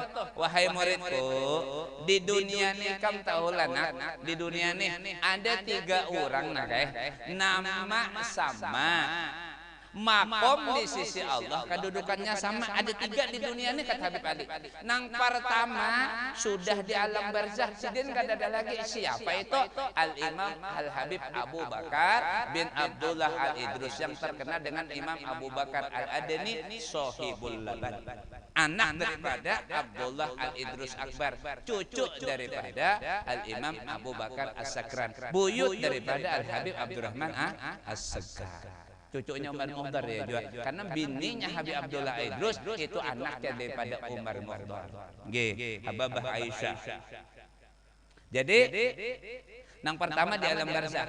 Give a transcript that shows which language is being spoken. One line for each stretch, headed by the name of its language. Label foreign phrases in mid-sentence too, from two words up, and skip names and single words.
Banjar: Wahai muridku, di dunia nih kamu tahu lah nak, di dunia nih ada 3 orang nak nama sama, makom di sisi Allah kedudukannya sama, ada 3 di dunia ini kata Habib Ali. Nang pertama sudah di alam barzakh sidin kada ada lagi, siapa itu? Al-Imam Al-Habib Abu Bakar bin Abdullah Al-Idrus yang terkenal dengan Imam Abu Bakar Al-Adani Sohibul Laban, anak daripada Abdullah Al-Idrus Akbar, cucu daripada Al-Imam Abu Bakar As-Sakran, buyut daripada Al-Habib Abdurrahman As-Sakran. Cucunya Umar Mukhtar ya juga, karena bininya Habib Abdullah Idrus itu anaknya daripada Umar Mukhtar. Nggih, Hababah Aisyah. Jadi nang pertama di alam barzakh.